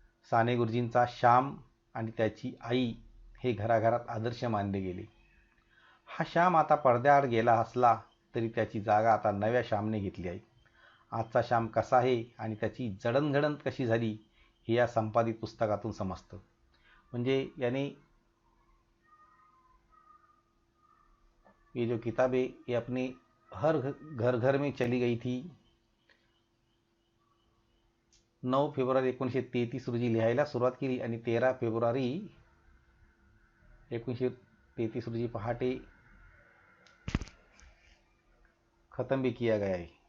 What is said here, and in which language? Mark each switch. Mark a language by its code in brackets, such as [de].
[mr] साने गुरुजींचा श्याम आणि त्याची आई हे घराघरात आदर्श मानले गेले। हा श्याम आता पडद्याआड गेला असला तरी त्याची जागा आता नव्या श्यामने घेतली आहे। आजचा श्याम कसा आहे आणि त्याची जडणघडण कशी झाली हे या संपादित पुस्तकातून समजतं। म्हणजे [hi] यानी ये जो किताब है ये अपने हर घर घर में चली गई थी। [mr] 9 फेब्रुवारी 1933 रोजी लिहायला सुरुवात केली आणि 13 फेब्रुवारी 1933 रोजी पहाटे [hi] खत्म भी किया गया है।